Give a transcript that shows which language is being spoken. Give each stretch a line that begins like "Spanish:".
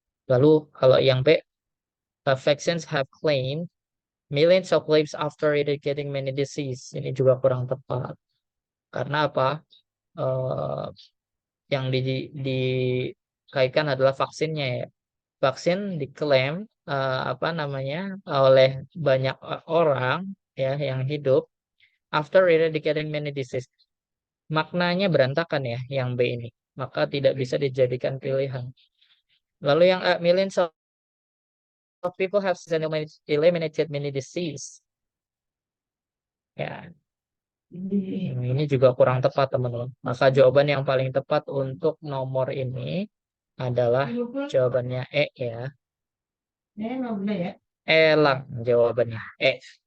Indonesian: Lalu kalau yang B,
English: vaccines have claimed millions of lives after eradicating many disease.
Indonesian: Ini juga kurang tepat. Karena apa? Yang dikaitkan adalah vaksinnya ya. Vaksin diklaim apa namanya oleh banyak orang ya yang hidup
English: after eradicating many disease.
Indonesian: Maknanya berantakan ya yang B ini. Maka tidak bisa dijadikan pilihan. Lalu yang A,
English: millions of people have eliminated many disease.
Indonesian: Ya. Ini juga kurang tepat teman-teman. Maka jawaban yang paling tepat untuk nomor ini adalah jawabannya E ya. Elang jawabannya E.